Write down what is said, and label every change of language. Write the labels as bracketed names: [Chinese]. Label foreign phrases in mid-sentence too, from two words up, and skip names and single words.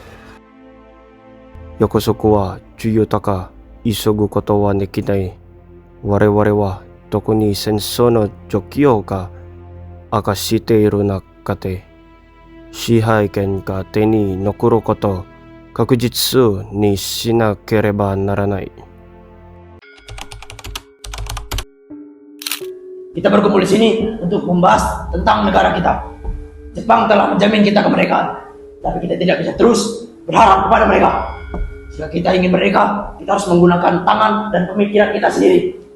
[Japanese] 約束は重要だが、急ぐことはできない。我々は特に戦争の状況が悪化している中で、支配権が手に残ることを確実にしなければならない。 [Indonesian] Kita berkumpul di sini untuk membahas tentang negara kita. Jepang telah menjamin kita kemerdekaan, tapi kita tidak bisa terus berharap kepada mereka. Jika kita ingin merdeka, kita harus menggunakan tangan dan pemikiran kita sendiri.